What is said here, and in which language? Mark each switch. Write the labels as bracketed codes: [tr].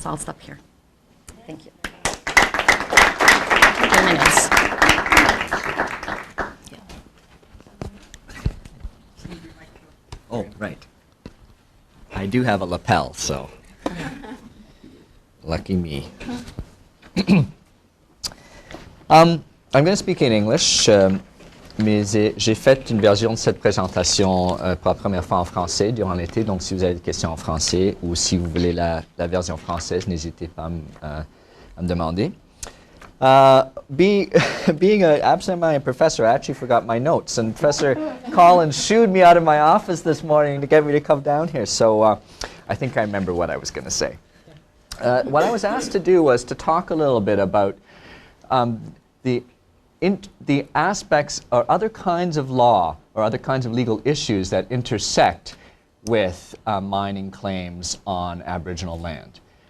[en] So I'll stop here. Thank you. 10 minutes. Oh, right. do have a lapel, so lucky me. I'm going to speak in English, [fr] mais j'ai fait une version de cette présentation pour la première fois en français durant l'été, donc si vous avez des questions en français ou si vous voulez la version française, n'hésitez pas à me demander. [en] Being an absent-minded professor, I actually forgot my notes, and Professor Collins shooed me out of my office this morning to get me to come down here, so I think I remember what I was going to say. What I was asked to do was to talk a little bit about the aspects or other kinds of law or other kinds of legal issues that intersect with mining claims on Aboriginal land.